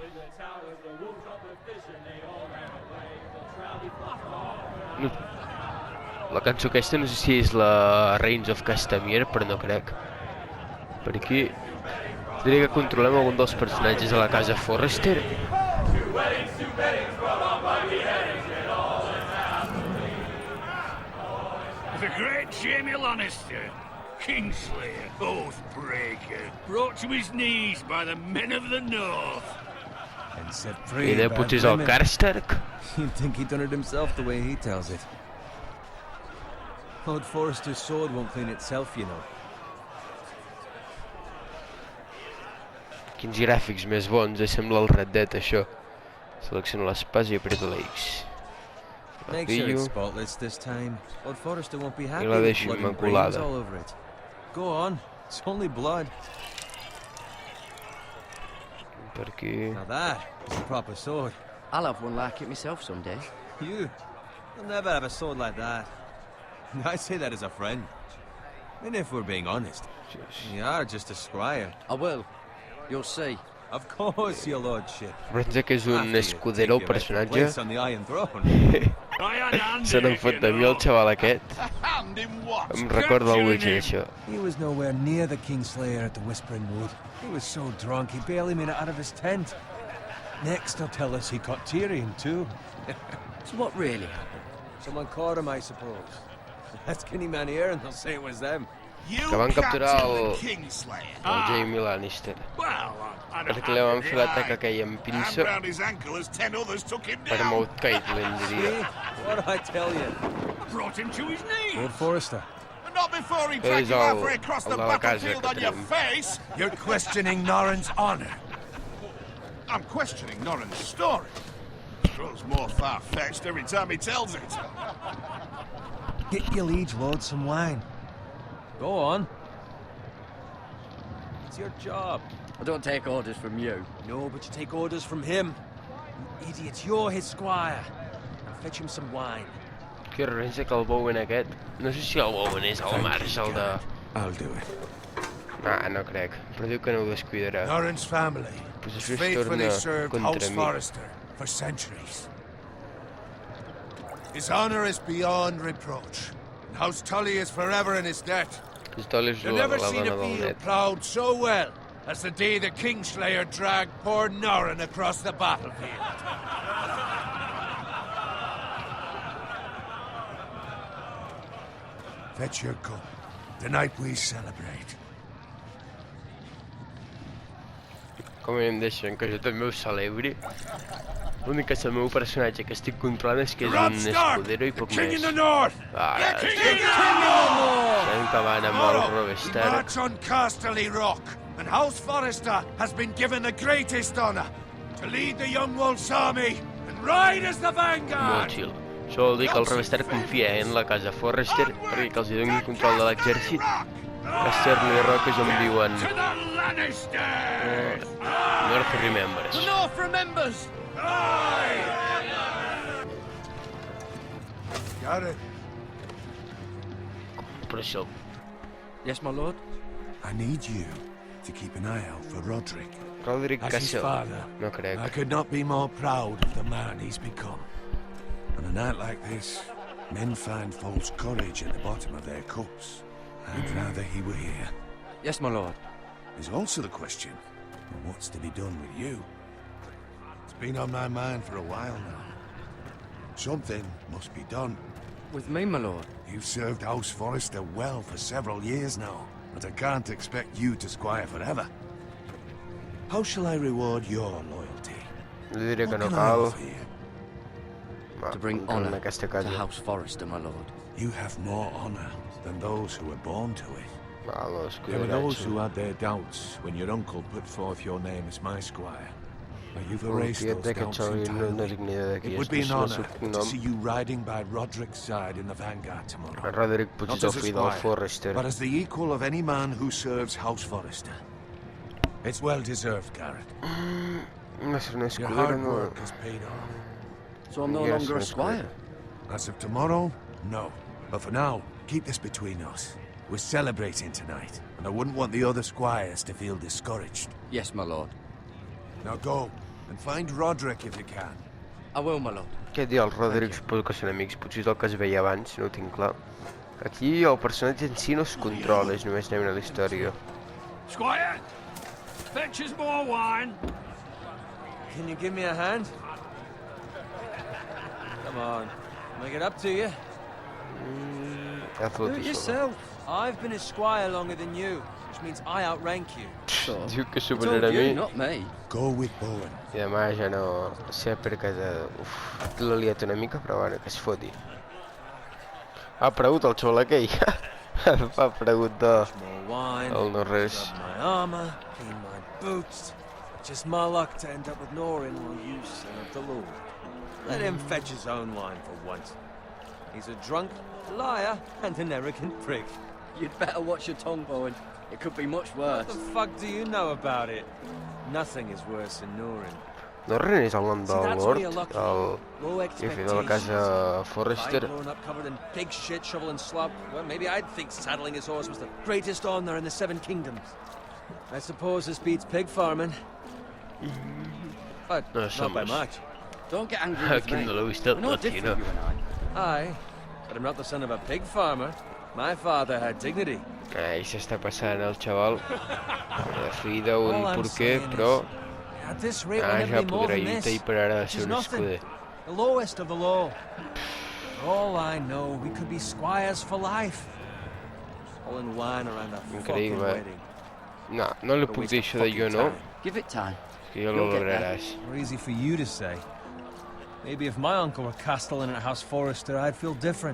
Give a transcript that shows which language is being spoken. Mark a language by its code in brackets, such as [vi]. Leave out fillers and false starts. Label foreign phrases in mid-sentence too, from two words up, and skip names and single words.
[ca] La cançó aquesta no sé si és la Reigns of Castamere, però no crec. Per aquí diria que controlem algun dels personatges de la casa Forrester. [en] The great Jaime Lannister, Kingslayer, Oathbreaker, brought to his knees by the men of the North. And set free [ca] I de potser és el Karstark. [en] You'd think he'd done it himself the way he tells it. Lord Forrester's sword won't clean itself, you know. [ca] Quins gràfics més bons, sembla el Red Dead, això. Selecciono l'espasa i aprieto la X. [en] Make sure it's spotless this time. Lord Forrester won't be happy [ca] I la [en] with [ca] deixo [en] blood and brains [ca] immaculada. [en] all over it. Go on, it's only blood. [ca] Per aquí... [en] Now that is a proper sword. I'll have one like it myself someday. You'll never have a sword like that. I say that as a friend. And if we're being honest, you are just a squire. I will. You'll see. Of course, your lordship. [ca] Representa que és un escudero, el personatge. [en] On the Iron Throne. [ca] Se n'en fot de mi el xaval aquest. Em recorda el Witcher, això. [en] He was nowhere near the Kingslayer at the Whispering Wood. He was so drunk he barely made it out of his tent. Next they'll tell us he caught Tyrion too. So what really happened? Someone caught him, I suppose. Ask any man here and they'll say it was them. [ca] Que van capturar el Jaime Lannister. Perquè li van fer l'atac aquell amb pinça per Mount Caitlin, diria. [en] What did I tell you? Brought him to his knees. Lord Forrester. But not before he [ca] És [en] dragged you [ca] el [en] halfway across the [ca] de la casa [en] battlefield [ca] que [en] on your [ca] tenim. [en] face. You're questioning Norrin's honor. I'm questioning Norrin's story. Grows more far-fetched every time he tells it. Get your liege lord some wine. Go on. It's your job. I don't take orders from you. No, but you take orders from him. You idiot, you're his squire. Now fetch him some wine. [ca] Que res que el Bowen aquest... No sé si el Bowen és el marshal de... [en] I'll do it. [ca] No crec, però diu que no ho descuidarà. [en] Norrin's family [ca] Pues [en] has [ca] això es [en] faithfully [ca] torna [en] served [ca] contra [en] House [ca] mi. [en] Forrester for centuries. His honor is beyond reproach, and House Tully is forever in his debt. [ca] Pistol és [en] You've [ca] la [en] never seen [ca] dona [en] a [ca] del [en] field [ca] net. [en] plowed so well as the day the Kingslayer dragged poor Norrin across the battlefield. Fetch your cup. Tonight we celebrate. [ca] Com em deixen que jo també ho celebri? L'únic que és el meu personatge que estic controlant és que és un escudero i [en] the [ca] poc [en] king in [ca] més. [en] the north! [ca] Ara, [en] The king in the north! [ca] sabem que van amb el [en] Tomorrow, we [ca] Robestar. [en] march on Casterly Rock, and House Forrester has been given the greatest honor to lead the Young Wolf's army and ride as the [ca] Molt [en] vanguard. [ca] chill. Això vol dir que el Robestar confia en la casa Forrester perquè que els hi doni control de l'exèrcit. Casterly Rock és on viuen [en] To the Lannisters! North Remembers. The North remembers! Got it. [ca] Però això... [en] Yes, my lord? I need you to keep an eye out for Roderick. Roderick As his Cassell. father, [ca] No crec. [en] I could not be more proud of the man he's become. On a night like this, men find false courage at the bottom of their cups. I'd rather he were here. Yes, my lord. There's also the question of what's to be done with you. It's been on my mind for a while now. Something must be done. With me, my lord. You've served House Forrester well for several years now, but I can't expect you to squire forever. How shall I reward your loyalty? [ca] Li diré que [en] What [ca] no [en] can I [ca] cal. [en] offer you? To bring [ca] En [en] honor [ca] aquesta [en] to [ca] casa. [en] House Forrester, my lord. You have more honor than those who were born to it. [ca] Val, els [en] There were those [ca] cuidarats. [en] who had their doubts when your uncle put forth your name as my squire. But you've [ca] El [en] erased [ca] tiet [en] those [ca] d'aquest [en] doubts [ca] xavi no [en] entirely. [ca] dic ni idea de qui [en] It would [ca] és, [en] be [ca] no [en] an [ca] sé el [en] honor [ca] seu [en] to [ca] cognom. [en] see you riding by Roderick's side in the vanguard tomorrow. Roderick Not [ca] potser és [en] as [ca] el [en] a [ca] fill del [en] squire, [ca] Forrester. [en] but as the equal of any man who serves House Forrester. It's well deserved, Garrett. [ca] No és un [en] Your [ca] escudero, [en] hard [ca] no. [en] work has paid off. So I'm no Yes, longer a that's squire. As of tomorrow, no. But for now, keep this between us. We're celebrating tonight, and I wouldn't want the other squires to feel discouraged. Yes, my lord. Now go, and find Roderick if you can. I will, my lord. [ca] Què dir, els Roderick suposo que són amics, potser és el que es veia abans, no ho tinc clar. Aquí el personatge en si no es controla, és només anem a la història. [en] Squire, fetch us more wine. Can you give me a hand? Come on. Make it up to you. [es] Hazlo [en] Do [es] tu [en] it [es] solo. [en] yourself. I've been a squire longer than you, which means I outrank you. So, [ca] Diu que [en] I told [ca] superarà a [en] you, [ca] mi. [en] not me. Go with Bowen. [ca] I demà ja no sé per casa... Uf, l'he liat una mica, però bueno, que es foti. Ha aparegut el xaval aquell. Ha aparegut de... [en] More wine. [ca] El no res. [en] Scrub my armor, clean my boots. Just my luck to end up with Norin while you serve the Lord. Let him fetch his own wine for once. He's a drunk, liar, and an arrogant prick. You'd better watch your tongue, Bowen. It could be much worse. What the fuck do you know about it? Nothing is worse than Norin. [ca] No res és el nom [en] See, [ca] del [en] that's where you're [ca] Lord, [en] lucky. [ca] el [en] Low [ca] jefe de la casa [en] expectations. [ca] Forrester. [en] Guy growing up covered in pig shit, shoveling slop. Well, maybe I'd think saddling his horse was the greatest honor in the Seven Kingdoms. I suppose this beats pig farming. But [es] No [en] not by [es] somos. [en] much. Don't get angry with [ca] Aquí [en] me. [ca] no l'he vist [en] We're [ca] tot, no aquí no. [en] different, you and I. Aye, but I'm not the son of a pig farmer. My father had dignity. [ca] Ahí s'està passant el xaval. Fill d'un [en] All I'm [ca] porquer, [en] saying [ca] però... [en] is, at this rate, we'll [ca] Ja [en] never be more [ca] podrà [en] than [ca] lluitar [en] this. [ca] i pararà de [en] Which [ca] ser [en] is [ca] un [en] nothing. [ca] escuder. [en] The lowest of the low. For all I know, we could be squires for life. All in wine around a fucking [ca] Increïble. [en] wedding. [ca] No, no li puc dir això de jo no, [en] Give it time. [ca] que jo [en] You'll [ca] lo [en] get there. [ca] lograràs. [en] More easy for you to say. Maybe if my uncle were castellan at House Forrester, I'd feel different.